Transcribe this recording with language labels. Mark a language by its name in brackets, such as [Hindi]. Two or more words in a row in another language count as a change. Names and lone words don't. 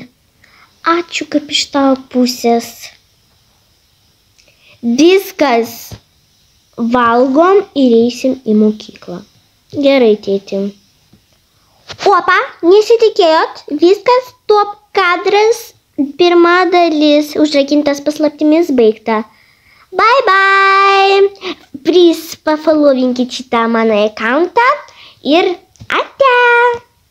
[Lithuanian] Ačiū kaip iš tavo pusės. Viskas. Valgom ir eisim į mokyklą. Gerai, tėti. Opa, nesitikėjot? Viskas, top kadras, pirma dalis, užrakintas paslaptimis baigta. [English] Bye bye. [Lithuanian] Please, pafollowinkit šitą mano accountą ir ate.